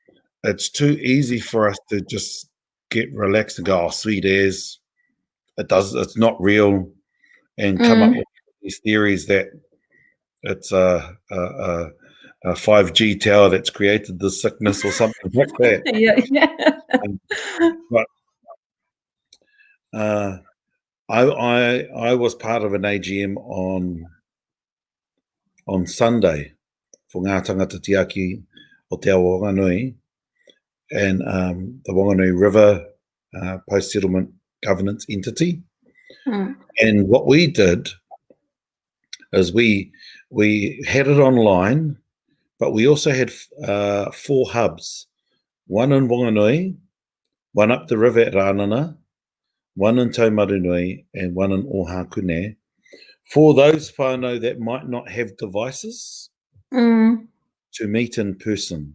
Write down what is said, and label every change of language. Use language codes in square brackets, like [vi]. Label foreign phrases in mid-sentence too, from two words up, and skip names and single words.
[en] And it's too easy for us to just get relaxed and go, oh, sweet as, it's not real, and come up with these theories that it's a 5G tower that's created the sickness or something like that. But I was part of an AGM on Sunday for ngā tangata tiaki o te awa Wanganui, and the Wanganui River post-settlement governance entity. And what we did is we had it online, but we also had 4 hubs, one in Wanganui, one up the river at Rānana, one in Taumarunui, and one in Ohakune, for those whānau that might not have devices to meet in person.